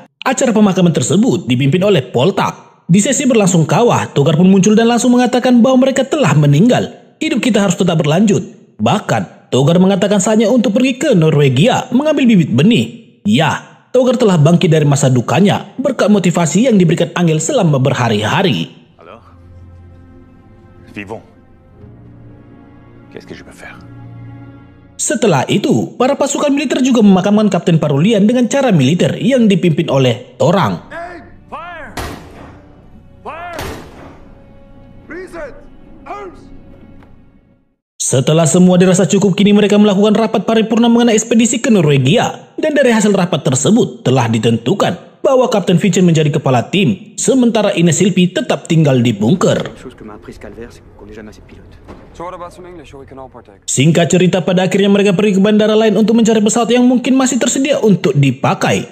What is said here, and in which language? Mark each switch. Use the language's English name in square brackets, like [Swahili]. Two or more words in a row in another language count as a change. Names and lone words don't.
[Indonesian] Acara pemakaman tersebut dipimpin oleh Poltak. Di sesi berlangsung kawah, Togar pun muncul dan langsung mengatakan bahwa mereka telah meninggal. Hidup kita harus tetap berlanjut. Bahkan, Togar mengatakan saatnya untuk pergi ke Norwegia mengambil bibit benih. Ya, Togar telah bangkit dari masa dukanya berkat motivasi yang diberikan Angel selama berhari-hari. [French] Alors, vivons. Qu'est-ce que je peux faire? [Indonesian] Setelah itu, para pasukan militer juga memakamkan Kapten Parulian dengan cara militer yang dipimpin oleh Torang. [English] Hey, fire! Fire! Reset! Arms! [Indonesian] Setelah semua dirasa cukup, kini mereka melakukan rapat paripurna mengenai ekspedisi ke Norwegia. Dan dari hasil rapat tersebut telah ditentukan bahwa Kapten Vincent menjadi kepala tim, sementara Ines Silpi tetap tinggal di bunker. Singkat cerita, pada akhirnya mereka pergi ke bandara lain untuk mencari pesawat yang mungkin masih tersedia untuk dipakai.